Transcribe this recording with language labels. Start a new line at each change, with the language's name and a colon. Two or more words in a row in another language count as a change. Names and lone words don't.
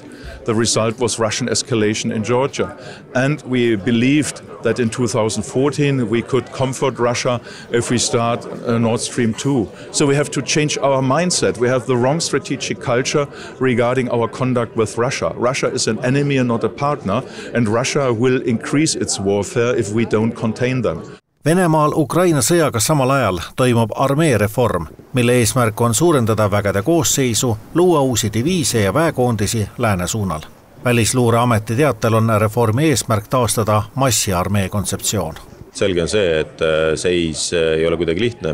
English: The result was Russian escalation in Georgia. And we believed that in 2014 we could comfort Russia if we start Nord Stream 2. So we have to change our mindset. We have the wrong strategic culture regarding our conduct with Russia. Russia is an enemy and not a partner, and Russia will increase its warfare if we don't contain them.
Estonian: Venemaal Ukraina sõjaga samal ajal toimub armeereform, mille eesmärk on suurendada vägede koosseisu, luua uusi diviise ja väekoondisi lääne suunal. Välisluureameti teatel on reformi eesmärk taastada massiarmee kontseptsioon. Selge on see, et seis ei ole kuidagi lihtne.